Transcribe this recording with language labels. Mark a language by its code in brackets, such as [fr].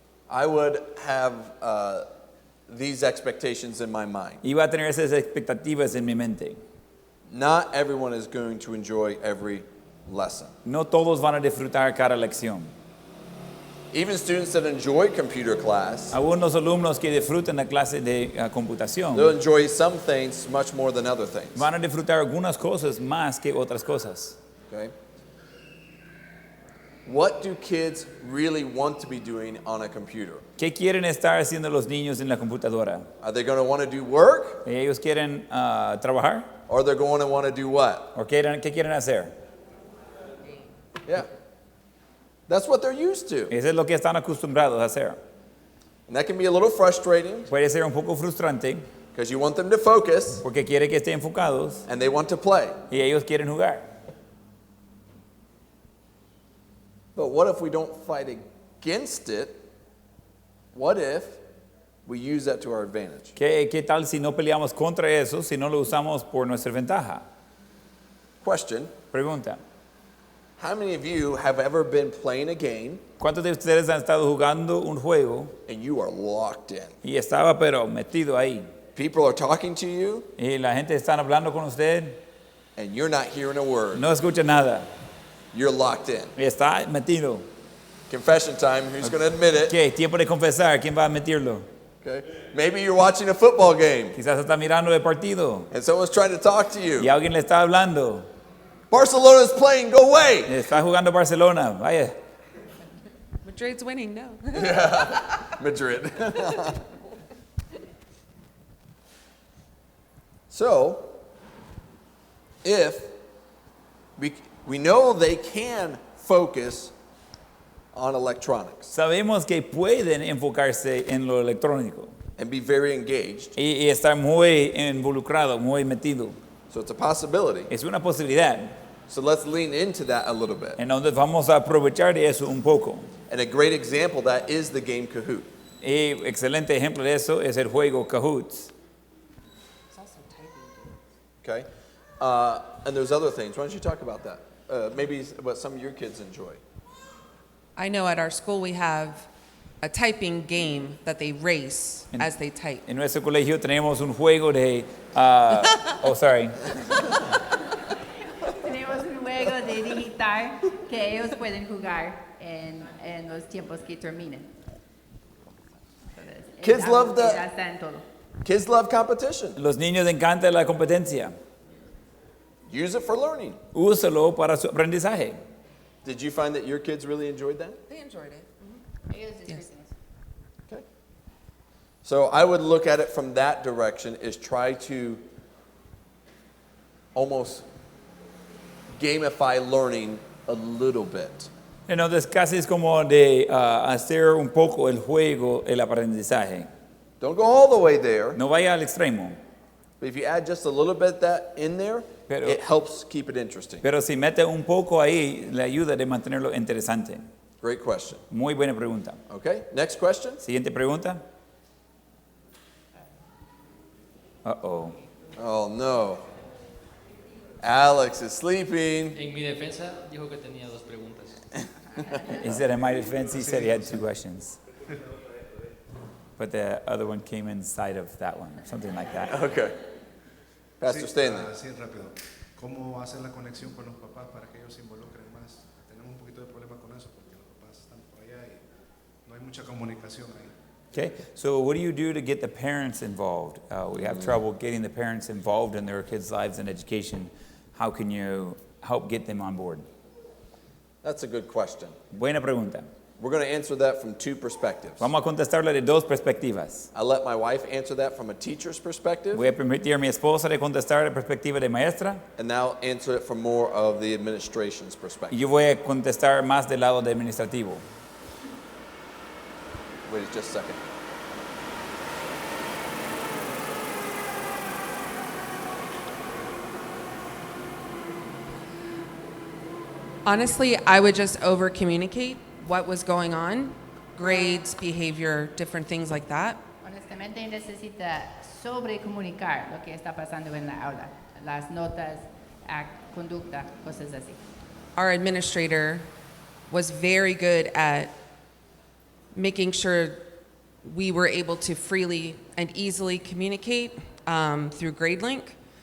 [en] I would have these expectations in my mind. [es] Iba a tener esas expectativas en mi mente. [en] Not everyone is going to enjoy every lesson. [es] No todos van a disfrutar cada lección. [en] Even students that enjoy computer class, [es] Algunos alumnos que disfrutan la clase de computación [en] they'll enjoy some things much more than other things. [es] van a disfrutar algunas cosas más que otras cosas. [en] Okay? What do kids really want to be doing on a computer? [es] ¿Qué quieren estar haciendo los niños en la computadora? [en] Are they going to want to do work? [es] ¿Ellos quieren trabajar? [en] Or they're going to want to do what? [es] ¿O qué quieren hacer? [en] Yeah. That's what they're used to. [es] Eso es lo que están acostumbrados a hacer. [en] And that can be a little frustrating [es] Puede ser un poco frustrante [en] because you want them to focus [es] porque quiere que estén enfocados [en] and they want to play. [es] y ellos quieren jugar. [en] But what if we don't fight against it? What if we use that to our advantage? [es] ¿Qué tal si no peleamos contra eso, si no lo usamos por nuestra ventaja? [en] Question. [es] Pregunta. [en] How many of you have ever been playing a game [es] ¿Cuántos de ustedes han estado jugando un juego [en] and you are locked in? [es] y estaba pero metido ahí? [en] People are talking to you [es] Y la gente está hablando con usted, [en] and you're not hearing a word. [es] no escucha nada [en] You're locked in. [es] y está metido. [en] Confession time. Who's going to admit it? [es] ¿Qué? Tiempo de confesar, ¿quién va a admitirlo? [en] Okay. Maybe you're watching a football game [es] Quizás está mirando el partido [en] and someone's trying to talk to [es] y [en] you. [es] alguien le está hablando. [en] Barcelona's playing. Go away. [es] Está jugando Barcelona, vaya. [en] Madrid's winning, no. [es] Madrid. [en] So, if we know they can focus on electronics [es] Sabemos que pueden enfocarse en lo electrónico [en] and be very engaged, [es] y estar muy involucrado, muy metido. [en] so it's a possibility. [es] Es una posibilidad [en] So let's lean into that a little bit. [es] en donde vamos a aprovechar de eso un poco. [en] And a great example of that is the game Kahoot. [es] Y excelente ejemplo de eso es el juego Kahoots. [en] Okay? And there's other things. Why don't you talk about that? Maybe what some of your kids enjoy. I know at our school we have a typing game that they race as they type. [es] En nuestro colegio tenemos un juego de... [en] oh, sorry. [es] Tenemos un juego de digitar que ellos pueden jugar en los tiempos que terminen. Entonces, [en] Kids love the- [es] ya está en todo. [en] Kids love competition. [es] Los niños encantan la competencia. [en] Use it for learning. [es] Úsalo para su aprendizaje. [en] Did you find that your kids really enjoyed that? They enjoyed it. [es] Ellos disfrutan eso. [en] Okay. So I would look at it from that direction, is try to almost gamify learning a little bit. [es] Entonces casi es como de hacer un poco el juego, el aprendizaje. [en] Don't go all the way there, [es] No vaya al extremo. [en] but if you add just a little bit that in there, [es] Pero- [en] it helps keep it interesting. [es] Pero si mete un poco ahí, le ayuda de mantenerlo interesante. [en] Great question. [es] Muy buena pregunta. [en] Okay, next question. [es] Siguiente pregunta. Uh-oh. [en] Oh no. Alex is sleeping. [es] En mi defensa dijo que tenía dos preguntas. [en] He said, in my defense, he said he had 2 questions. But the other one came inside of that one, or something like that. Okay. Pastor Stanley. [es] Sí, rápido. ¿Cómo hacer la conexión con los papás para que ellos se involucren más? Tenemos un poquito de problema con eso porque los papás están por allá y no hay mucha comunicación ahí. [en] Okay, so what do you do to get the parents involved? We have trouble getting the parents involved in their kids' lives and education. How can you help get them on board? That's a good question. [es] Buena pregunta. [en] We're going to answer that from 2 perspectives. [es] Vamos a contestarla de 2 perspectivas. [en] I'll let my wife answer that from a teacher's perspective, [es] Voy a permitir a mi esposa de contestar de perspectiva de maestra [en] and now answer it from more of the administration's [es] y [en] perspective. [es] yo voy a contestar más del lado de administrativo. [en] Wait just a second. Honestly, I would just over communicate what was going on, grades, behavior, different things like that. [es] Honestamente necesita sobrecomunicar lo que está pasando en la aula, las notas, conducta, cosas así. [en] Our administrator was very good at making sure we were able to freely and easily communicate through GradeLink.